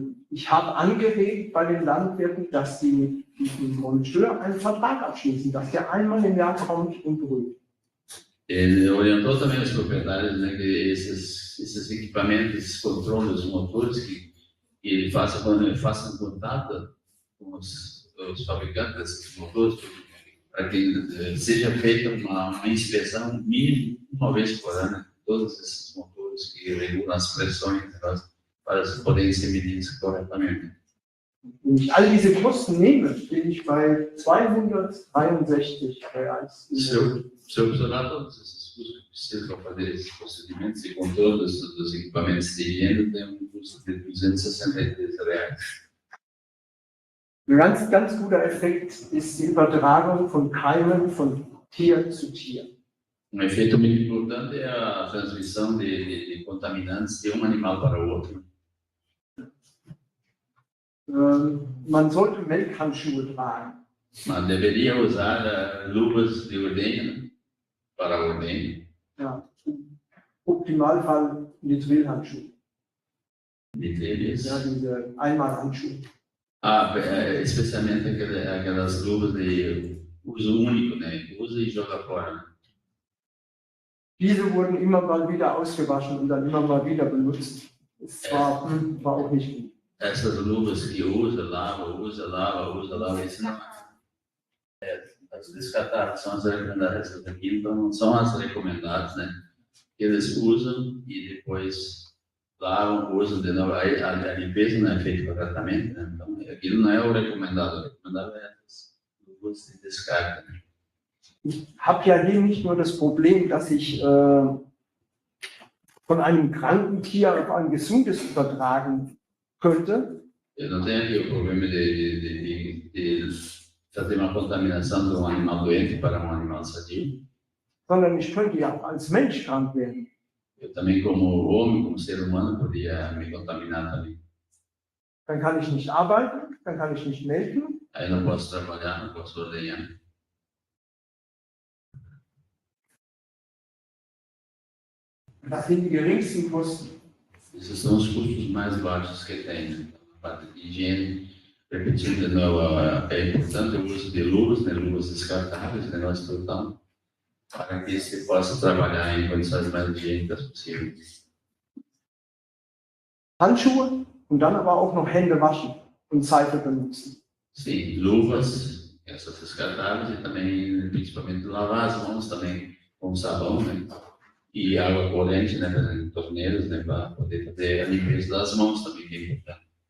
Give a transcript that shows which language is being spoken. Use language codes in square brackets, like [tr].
[de] Ich habe angeregt bei den Landwirten, dass sie mit diesem Monteur einen Vertrag abschließen, dass der einmal im Jahr kommt und prüft. [pt] Ele orientou também os proprietários, né, que esses equipamentos, esses controles, os motores, que ele faça contato com os fabricantes desses motores, para que seja feita uma inspeção mínima uma vez por ano de todos esses motores que regulam as pressões, para poderem ser medidos corretamente. [de] Wenn ich all diese Kosten nehme, bin ich bei 263 reais. [pt] Se eu observar todos esses custos precisa fazer esses procedimentos e com todos os equipamentos de higiene tem um custo de R$ 263. [de] Ein ganz guter Effekt ist die Übertragung von Keimen von Tier zu Tier. [pt] Efeito muito importante é a transmissão de contaminantes de um animal para o outro. [de] Man sollte Melkhandschuhe tragen. [pt] Man deveria usar luvas de ordenha para a ordenha. [de] Ja. Im Optimalfall Nitrilhandschuhe. [pt] Nitrilhas. [de] Ja, diese Einmalhandschuhe. [pt] Especialmente aquelas luvas de uso único, né? Usa e joga fora. [de] Diese wurden immer mal wieder ausgewaschen und dann immer mal wieder benutzt. Es war auch nicht gut. [pt] Essas luvas que usa, lava, isso não as descartáveis são as recomendadas. Essas aqui então não são as recomendadas, né? Eles usam e depois lavam, usam de novo. A limpeza não é feita para tratamento, né? Então aquilo não é o recomendado. O recomendado é as luvas de descarga, né? [de] Ich habe ja hier nicht nur das Problem, dass ich von einem kranken Tier auf ein gesundes übertragen könnte. [pt] Eu não tenho aqui o problema de fazer uma contaminação de um animal doente para um animal sadio. [de] Sondern ich könnte ja auch als Mensch krank werden. [pt] Eu também, como homem, como ser humano, podia me contaminar também. [de] Dann kann ich nicht arbeiten, dann kann ich nicht melken. [pt] Aí não posso trabalhar, não posso ordenhar. [de] Das sind die geringsten Kosten. [pt] Esses são os custos mais baixos que tem, né? A parte de higiene, repetindo de novo, é importante o uso de luvas, né? Luvas descartáveis, né? Nós tratamos para que se possa trabalhar em condições mais higiênicas possíveis. [de] Handschuhe und dann aber auch noch Hände waschen und Seife benutzen. [pt] Sim, luvas, essas descartáveis e também, principalmente, lavar as mãos também com sabão, né? E água corrente, né? Em torneiras, né? Para poder fazer a limpeza das mãos também, que é importante.